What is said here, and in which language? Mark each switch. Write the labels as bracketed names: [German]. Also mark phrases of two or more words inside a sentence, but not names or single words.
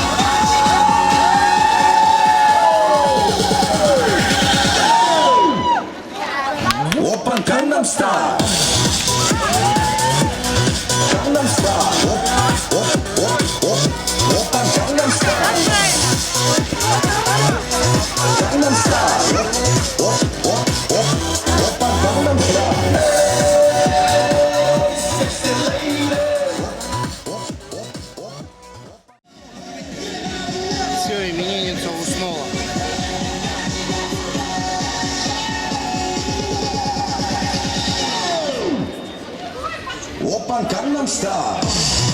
[Korean] 오빤 강남 스타일 강남 스타일 오빤 강남 스타일 강남 스타일 오빤 강남 스타일 [English] Sexy lady [Russian] Все, именинница уснула. [Korean] 오빤 강남 스타일